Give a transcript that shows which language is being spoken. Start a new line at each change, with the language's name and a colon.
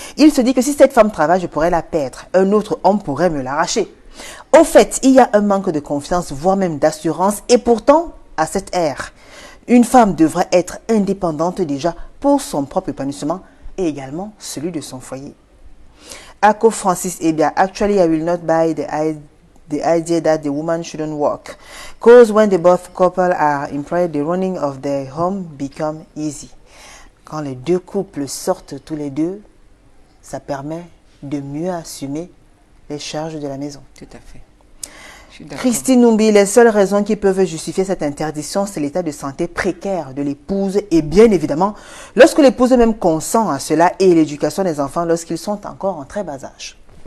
French: Il se dit que si cette femme travaille, je pourrais la perdre. Un autre homme pourrait me l'arracher. Au fait, il y a un manque de confiance, voire même d'assurance. Et pourtant, à cette ère, une femme devrait être indépendante déjà pour son propre épanouissement et également celui de son foyer.
English: Ako Francis,
French: eh bien,
English: actually I will not buy the idea that the woman shouldn't work. Because when the both couple are employed, the running of their home become easy.
French: Quand les deux couples sortent tous les deux, ça permet de mieux assumer les charges de la maison. Tout à fait. Christine Numbi, les seules raisons qui peuvent justifier cette interdiction, c'est l'état de santé précaire de l'épouse et bien évidemment, lorsque l'épouse même consent à cela et l'éducation des enfants lorsqu'ils sont encore en très bas âge.